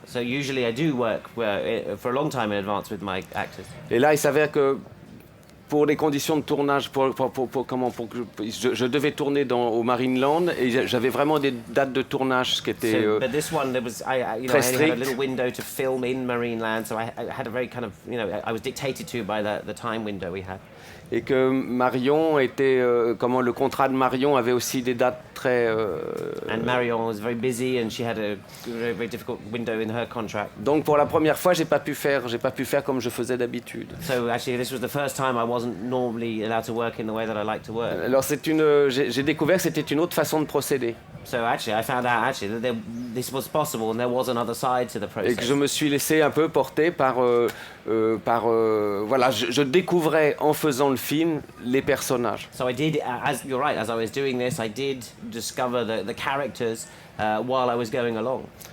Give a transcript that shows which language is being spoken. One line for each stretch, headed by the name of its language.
English: So usually I do work for a long time in advance with my actors.
French: Et là, il s'avère que pour les conditions de tournage, je devais tourner au Marineland et j'avais vraiment des dates de tournage qui étaient
English: But this one, there was I only
French: très
English: had a
French: strict.
English: little window to film in Marineland, so I had a very kind of I was dictated to by the time window we had.
French: et que Marion était le contrat de Marion avait aussi des dates très
English: And Marion was very busy, and she had a very, very difficult window in her contract.
French: donc pour la première fois j'ai pas pu faire comme je faisais d'habitude.
English: So actually, this was the first time I wasn't normally allowed to work in the way that I like to work.
French: Alors j'ai découvert que c'était une autre façon de procéder.
English: So actually, I found out that this was possible and there was another side to the process.
French: Et que je me suis laissé un peu porter par voilà, je découvrais en faisant le film les personnages.
English: So I did, as you're right, as I was doing this, I did discover the characters while I was going along.